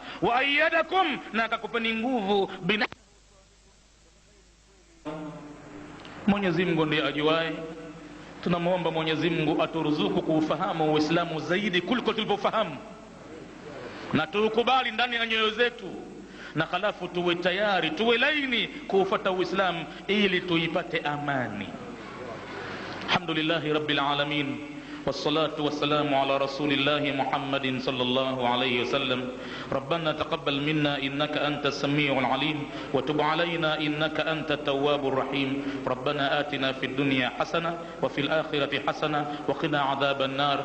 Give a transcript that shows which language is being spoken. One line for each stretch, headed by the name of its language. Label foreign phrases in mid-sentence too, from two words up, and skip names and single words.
Arabic: وأيدكم,
Swahili: na akakupeni nguvu. Mwenyezi Mungu ndiye ajuaye. Tunamuomba Mwenyezi Mungu aturuzuku kuufahamu Uislamu zaidi kuliko tulivyofahamu, na tukubali ndani ya nyoyo zetu, na halafu tuwe tayari, tuwe laini kufuata Uislamu ili tuipate amani.
Arabic: الحمد لله رب العالمين والصلاة والسلام على رسول الله محمد صلى الله عليه وسلم. ربنا تقبل منا إنك أنت السميع العليم وتب علينا إنك أنت التواب الرحيم. ربنا آتنا في الدنيا حسنة وفي الآخرة حسنة وقنا عذاب النار.